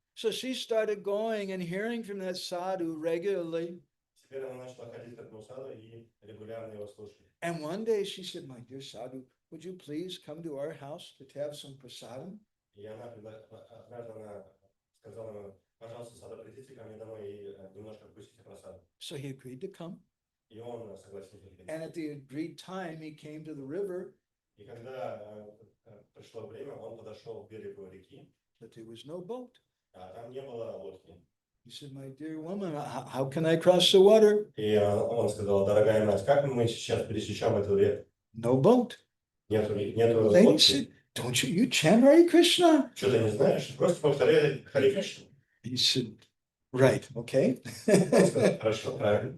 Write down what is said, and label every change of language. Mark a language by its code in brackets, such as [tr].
[en] So she started going and hearing from that sadhu regularly. [ru] Теперь она начала ходить к этому саду и регулярно его слушать. [en] And one day she said, my dear sadhu, would you please come to our house to have some prasadam? [ru] И однажды она сказала ему, пожалуйста, саду, придите ко мне домой и немножко вкусите просаду. [en] So he agreed to come. [ru] И он согласился. [en] And at the agreed time, he came to the river. [ru] И когда пришло время, он подошел к берегу реки. [en] But there was no boat. [ru] А там не было лодки. [en] He said, my dear woman, how can I cross the water? [ru] И он сказал, дорогая мать, как мы сейчас пересечем эту реку? [en] No boat. [ru] Нету [en] Lady [ru] лодки. [en] said, don't you chant Hare Krishna? [ru] Что ты не знаешь? Просто повторяй Харе Кришну. [en] He said, right, okay. [ru] Он сказал, хорошо, правильно.